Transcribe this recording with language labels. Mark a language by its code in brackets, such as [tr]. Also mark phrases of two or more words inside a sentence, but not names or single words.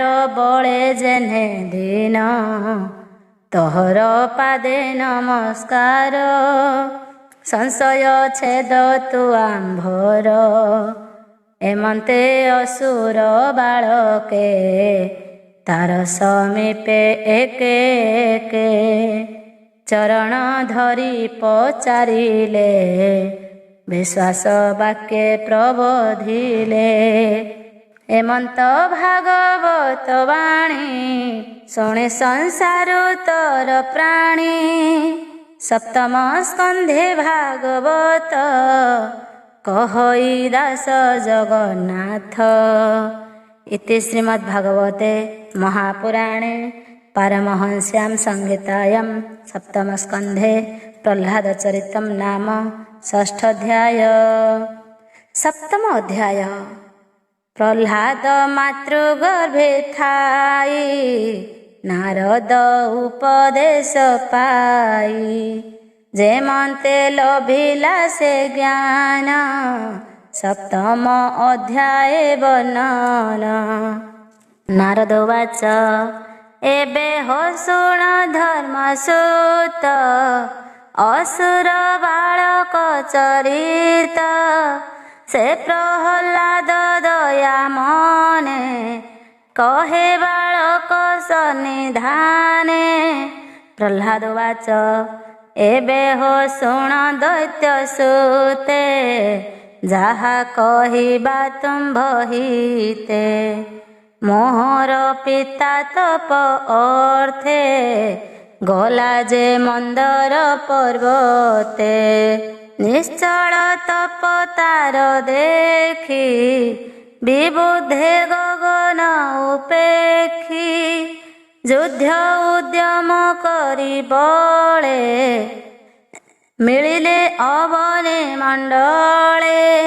[or] ବଳେ ଯେଣେ ଦିନ ତୋହର ପାଦେ ନମସ୍କାର ସଂଶୟ ଛେଦ ତୁ ଆମ୍ଭର ଏମନ୍ତେ ଅସୁର ବାଳକେ ତାର ସମୀପେ ଏକେ ଏକେ ଚରଣ ଧରି ପଚାରିଲେ ବିଶ୍ୱାସ ବାକ୍ୟେ ପ୍ରବୋଧିଲେ ଏମନ୍ତ ଭାଗବତ ବାଣୀ ଶୁଣେ ସଂସାରୁ ତର ପ୍ରାଣୀ ସପ୍ତମ ସ୍କନ୍ଧେ ଭାଗବତ କହଇ ଦାସ ଜଗନ୍ନାଥ [sa] इति श्रीमद्भागवते महापुराणे पारमहंस्यां संहितायां सप्तम स्कंधे प्रह्लाद चरितम नाम षष्ठ अध्याय। [or] ସପ୍ତମ ଅଧ୍ୟାୟ ପ୍ରହ୍ଲାଦ ମାତୃଗର୍ଭେ ଥାଇ ନାରଦ ଉପଦେଶ ପାଇ ଯେମନ୍ତେ ଲଭିଲା ସେ ଜ୍ଞାନ ସପ୍ତମ ଅଧ୍ୟାୟ ବର୍ଣ୍ଣନ। ନାରଦ ଉବାଚ ଏବେ ହୋ ଶୁଣ ଧର୍ମସୁତ ଅସୁର ବାଳକ ଚରିତ ସେ ପ୍ରହ୍ଲାଦ ଦୟା ମନେ କହେ ବାଳକ ସନ୍ନିଧାନେ। ପ୍ରହ୍ଲାଦ ଉବାଚ ଏବେ ହୋ ଶୁଣ ଦୈତ୍ୟ ସୁତେ ଯାହା କହିବା ତୁମ୍ଭହିତେ ମୋହର ପିତା ତପ ଅର୍ଥେ ଗଲା ଯେ ମନ୍ଦର ପର୍ବତେ, ନିଶ୍ଚଳ ତପ ତାର ଦେଖି, ବିବୁଦ୍ଧେ ଗଗନ ଉପେକ୍ଷୀ, ଯୁଦ୍ଧ ଉଦ୍ୟମ କରି ବଳେ, ମିଳିଲେ ଅବନେ ମଣ୍ଡଳେ,